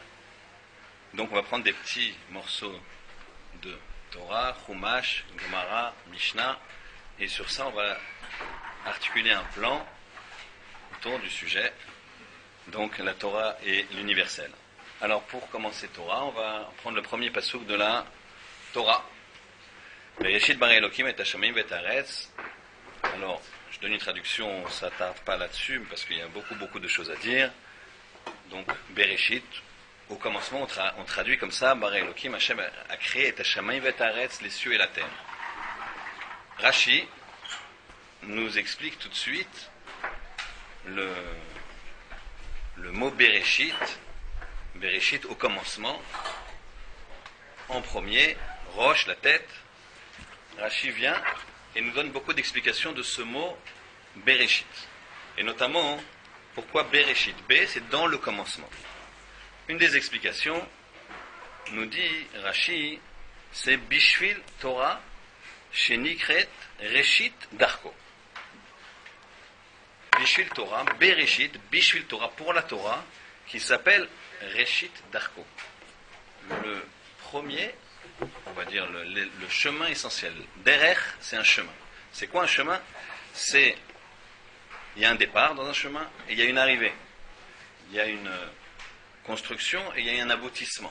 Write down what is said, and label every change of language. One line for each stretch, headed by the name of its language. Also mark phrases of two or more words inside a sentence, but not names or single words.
French: Donc on va prendre des petits morceaux de Torah, Chumash, Gemara, Mishnah, et sur ça on va articuler un plan autour du sujet, donc la Torah et l'universel. Alors pour commencer Torah, on va prendre le premier passouk de la Torah.
Hebrew: בראשית ברא אלוקים את השמים ואת הארץ.
French: Alors, je donne une traduction, on ne s'attarde pas là-dessus, parce qu'il y a beaucoup de choses à dire. Donc, Bereshit, au commencement, on traduit comme ça,
Hebrew: ברא אלוקים,
French: Hashem a créé
Hebrew: את השמים ואת הארץ,
French: les cieux et la terre. Rashi nous explique tout de suite le mot Bereshit, Bereshit au commencement, en premier, Rosh, la tête. Rashi vient et nous donne beaucoup d'explications de ce mot Bereshit. Et notamment, pourquoi Bereshit? B, c'est dans le commencement. Une des explications, nous dit Rashi, c'est
Hebrew: בשביל תורה, שנקראת, ראשית דרכו. בשביל תורה, בראשית, בשביל תורה,
French: pour la Torah, qui s'appelle
Hebrew: ראשית דרכו.
French: Le premier, on va dire le chemin essentiel. Derech, c'est un chemin. C'est quoi un chemin? Il y a un départ dans un chemin et il y a une arrivée. Il y a une construction et il y a un aboutissement.